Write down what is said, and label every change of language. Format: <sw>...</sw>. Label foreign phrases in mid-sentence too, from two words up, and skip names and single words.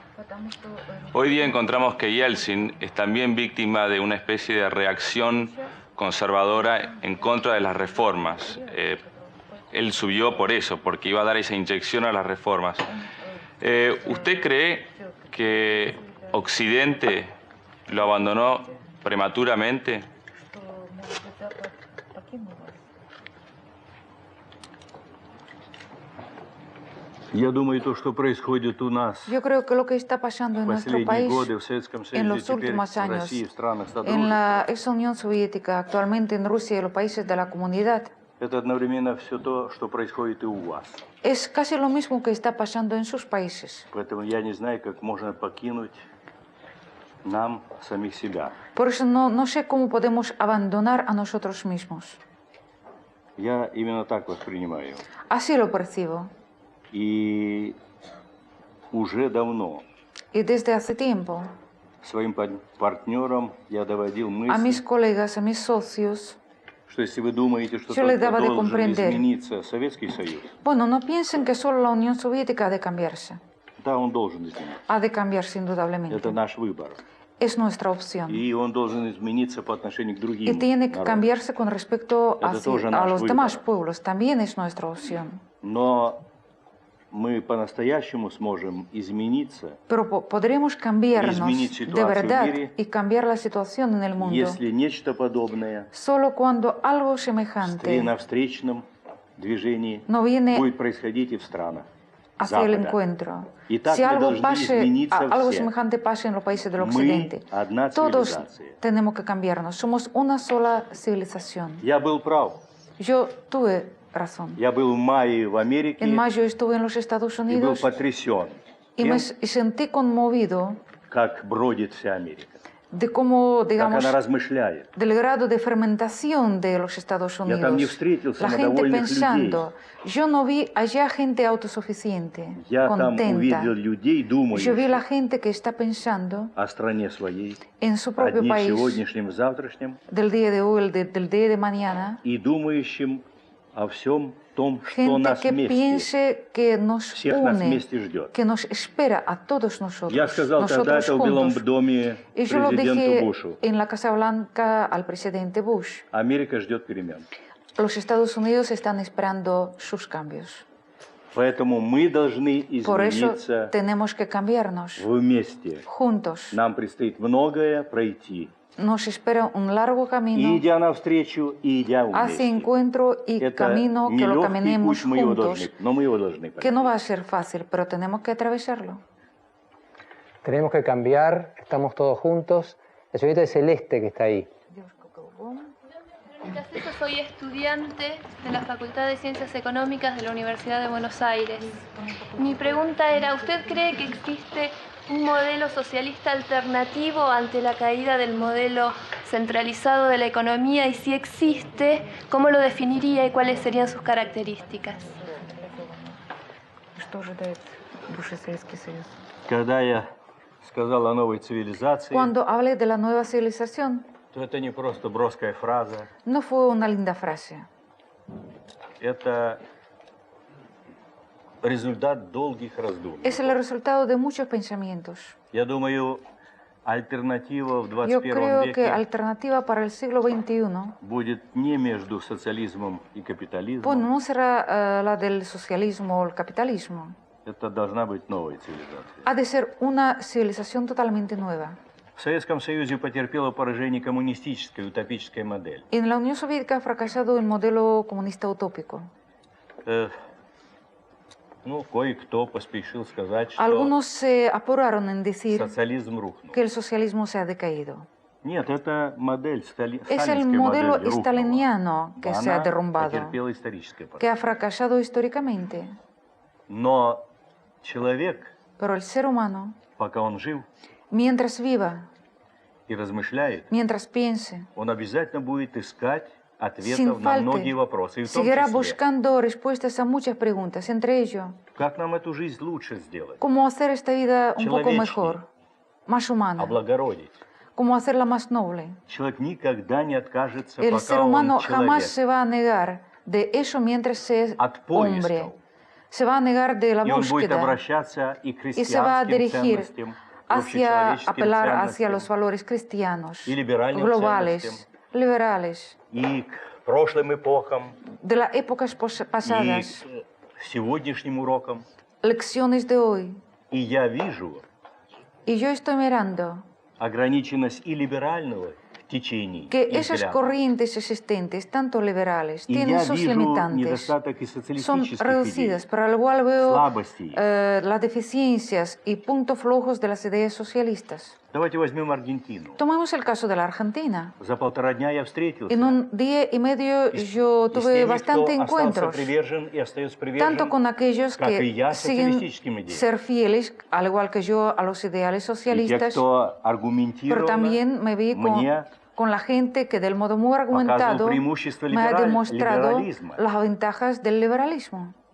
<es>Hoy día encontramos que Yeltsin es también víctima de una especie de reacción conservadora en contra de las reformas. Él subió por eso, porque iba a dar esa inyección a las reformas. ¿Usted cree que Occidente lo abandonó prematuramente?</es> <ru>Я думаю, то, что происходит у нас</ru> <es>Yo creo que lo que está pasando en</es> <ru>в</ru> <es>nuestro</es> <ru>последние</ru> <es>país,</es> <ru>годы в Советском</ru> <es>en</es> <ru>Союзе,</ru> <es>los</es> <ru>теперь</ru> <es>últimos</es> <ru>в</ru> <es>años,</es> <ru>России, в странах</ru> <es>en</es> <ru>Содружества,</ru> <es>la ex Unión Soviética, actualmente en Rusia y los países de la comunidad,</es> <ru>это одновременно все то, что происходит и у вас.</ru> <es>es casi lo mismo que está pasando en sus países.</es> <ru>Поэтому я не знаю, как можно покинуть нам самих себя.</ru> <es>Por eso no sé cómo podemos abandonar a nosotros mismos.</es> <ru>Я именно так воспринимаю.</ru> <es>Así lo percibo.</es> <ru>И уже давно</ru> <es>Y desde hace tiempo</es> <ru>своим партнерам я доводил</ru> <es>a mis</es> <ru>мысль,</ru> <es>colegas, a mis socios,</es> <ru>что если вы думаете, что</ru> <es>yo les</es> <ru>только</ru> <es>daba de</es> <ru>должен</ru> <es>comprender.</es> <ru>измениться Советский Союз,</ru> <es>Bueno, no piensen que solo la Unión Soviética ha de cambiarse.</es> <ru>да, он должен измениться.</ru> <es>Ha de cambiarse indudablemente.</es> <ru>Это наш выбор.</ru> <es>Es nuestra opción.</es> <ru>И он должен измениться по отношению к другим</ru> <es>Y tiene que</es> <ru>народам.</ru> <es>cambiarse con respecto</es> <ru>Это тоже</ru> <es>a</es> <ru>наш</ru> <es>los</es> <ru>выбор.</ru> <es>demás pueblos. También es nuestra opción.</es> <ru>Но мы по-настоящему сможем измениться,</ru> <es>Pero podremos cambiarnos</es> <ru>изменить</ru> <es>de</es> <ru>ситуацию в</ru> <es>verdad</es> <ru>мире,</ru> <es>y cambiar la situación en el mundo</es> <ru>если нечто подобное</ru> <es>solo cuando algo</es> <ru>в</ru> <es>semejante</es> <ru>встречном движении</ru> <es>no viene</es> <ru>будет происходить и в странах</ru> <es>hacia el</es> <ru>Запада.</ru> <es>encuentro.</es> <ru>Итак,</ru> <es>Si</es> <ru>мы</ru> <es>algo,</es> <ru>должны</ru> <es>pase,</es> <ru>измениться</ru> <es>algo</es> <ru>все.</ru> <es>semejante pase en los países del</es> <ru>Мы</ru> <es>occidente,</es> <ru>одна</ru> <es>todos</es> <ru>цивилизация.</ru> <es>tenemos que cambiarnos. Somos una sola civilización.</es> <ru>Я был прав.</ru> <es>Yo tuve razón.</es> <ru>Я был в мае в Америке</ru> <es>En mayo estuve en los Estados</es> <ru>и был</ru> <es>Unidos</es> <ru>потрясен</ru> <es>y</es> <ru>тем,</ru> <es>me sentí conmovido</es> <ru>как бродит вся Америка,</ru> <es>de cómo,</es> <ru>как</ru> <es>digamos,</es> <ru>она размышляет.</ru> <es>del grado de fermentación de los Estados</es> <ru>Я там не</ru> <es>Unidos.</es> <ru>встретил</ru> <es>La gente</es> <ru>самодовольных</ru> <es>pensando. Yo no vi allá gente autosuficiente,</es> <ru>Я там</ru> <es>contenta.</es> <ru>увидел людей,</ru> <es>Yo vi la</es> <ru>думающих</ru> <es>gente que está pensando</es> <ru>о стране своей,</ru> <es>en su</es> <ru>о</ru> <es>propio</es> <ru>дне</ru> <es>país,</es> <ru>сегодняшнем, завтрашнем,</ru> <es>del día de hoy, del día de mañana.</es> <ru>и думающим о всем том, что</ru> <es>Gente</es> <ru>нас</ru> <es>que</es> <ru>вместе,</ru> <es>piense que nos</es> <ru>всех нас</ru> <es>une,</es> <ru>вместе ждет.</ru> <es>que nos espera a todos nosotros,</es> <ru>Я сказал тогда</ru> <es>nosotros</es> <ru>это в Белом</ru> <es>juntos.</es> <ru>доме</ru> <es>Y yo lo</es> <ru>президенту</ru> <es>dije</es> <ru>Бушу.</ru> <es>en la Casa Blanca al presidente Bush.</es> <ru>Америка ждет перемен.</ru> <es>Los Estados Unidos están esperando sus cambios.</es> <ru>Поэтому мы должны</ru> <es>Por eso</es> <ru>измениться</ru> <es>tenemos que cambiarnos</es> <ru>вместе.</ru> <es>juntos.</es> <ru>Нам предстоит многое пройти.</ru> <es>Nos espera un largo</es> <ru>И</ru> <es>camino</es> <ru>идя навстречу, и идя</ru> <es>hacia</es> <ru>вместе.</ru> <es>encuentro y</es> <ru>Это</ru> <es>camino que lo</es> <ru>нелегкий</ru> <es>caminemos</es> <ru>путь, мы его</ru> <es>juntos,</es> <ru>должны, но мы его должны</ru> <es>que no</es> <ru>пройти.</ru> <es>va a ser fácil, pero tenemos que atravesarlo. Tenemos que cambiar, estamos todos juntos. La señorita de Celeste que está ahí. Yo soy estudiante de la Facultad de Ciencias Económicas de la Universidad de Buenos Aires. Mi pregunta era, ¿usted cree que existe un modelo socialista alternativo ante la caída del modelo centralizado de la economía? Y si existe, ¿cómo lo definiría y cuáles serían sus características?</es> <ru>Когда я сказал о новой цивилизации,</ru> <es>Cuando hablé de la nueva civilización,</es> <ru>то это не просто броская фраза,</ru> <es>no fue una linda frase.</es> <ru>это результат долгих раздумий.</ru> <es>Es el resultado de muchos pensamientos.</es> <ru>Я думаю, альтернатива в</ru> <es>Yo</es> <ru>21</ru> <es>creo que</es> <ru>веке</ru> <es>alternativa para el siglo XXI,</es> <ru>будет не между социализмом и капитализмом.</ru> <es>bueno, no será la del socialismo o el capitalismo.</es> <ru>Это должна быть новая цивилизация.</ru> <es>Ha de ser una civilización totalmente nueva.</es> <ru>В Советском Союзе потерпела поражение коммунистическая утопическая модель.</ru> <es>En la Unión Soviética ha fracasado el modelo comunista utópico.</es> <ru>Ну, кое-кто поспешил сказать, что</ru> <es>Algunos se apuraron en decir</es> <ru>социализм рухнул.</ru> <es>que el socialismo se ha decaído.</es> <ru>Нет, это модель,</ru> <es>Es el</es> <ru>сталинская</ru> <es>modelo</es> <ru>модель рухнула.</ru> <es>staliniano que se ha</es> <ru>Она</ru> <es>derrumbado,</es> <ru>потерпела историческое</ru> <es>que</es> <ru>поражение.</ru> <es>ha fracasado históricamente.</es> <ru>Но человек,</ru> <es>Pero el ser humano,</es> <ru>пока он жив</ru> <es>mientras viva,</es> <ru>и размышляет,</ru> <es>mientras piense,</es> <ru>он обязательно будет искать</ru> <es>sin</es> <ru>ответов на многие</ru> <es>falta,</es> <ru>вопросы. И в том</ru> <es>seguirá</es> <ru>числе,</ru> <es>buscando respuestas a muchas preguntas, entre ellos,</es> <ru>как нам эту жизнь лучше сделать,</ru> <es>cómo hacer esta vida un poco</es> <ru>Человечней.</ru> <es>mejor, más humana,</es> <ru>облагородить.</ru> <es>cómo hacerla más noble.</es> <ru>Человек никогда не откажется,</ru> <es>El</es> <ru>пока</ru> <es>ser humano</es> <ru>он</ru> <es>jamás</es> <ru>человек.</ru> <es>se va a negar de eso mientras es</es> <ru>От</ru> <es>hombre.</es> <ru>поисков.</ru> <es>Se va a negar de la</es> <ru>И он будет</ru> <es>búsqueda</es> <ru>обращаться и к</ru> <es>y se va a</es> <ru>христианским</ru> <es>dirigir</es> <ru>ценностям,</ru> <es>hacia</es> <ru>общечеловеческим</ru> <es>apelar hacia</es> <ru>ценностям,</ru> <es>los valores cristianos, y liberales globales,</es> <ru>ценностям.</ru> <es>liberales,</es> <ru>и к прошлым эпохам,</ru> <es>de las épocas</es> <ru>и</ru> <es>pasadas,</es> <ru>к сегодняшним урокам.</ru> <es>lecciones de hoy.</es> <ru>И я вижу</ru> <es>Y yo estoy mirando</es> <ru>ограниченность и либерального течений,</ru> <es>que</es> <ru>и</ru> <es>esas</es> <ru>взглядов.</ru> <es>corrientes existentes, tanto liberales,</es> <ru>И</ru> <es>tienen</es> <ru>я</ru> <es>sus</es> <ru>вижу</ru> <es>limitantes,</es> <ru>недостаток и</ru> <es>son</es> <ru>социалистических</ru> <es>reducidas,</es> <ru>идей,</ru> <es>para lo cual veo</es> <ru>слабостей.</ru> <es>las deficiencias y puntos flojos de las ideas socialistas.</es> <ru>Давайте возьмем Аргентину.</ru> <es>Tomemos el caso de la Argentina.</es> <ru>За 1,5 дня я встретился.</ru> <es>En un día y medio yo tuve bastante encuentros, tanto con aquellos que siguen ser fieles, al igual que yo, a los ideales socialistas, pero también me vi con la gente que del modo muy argumentado me ha demostrado las ventajas del liberalismo.</es>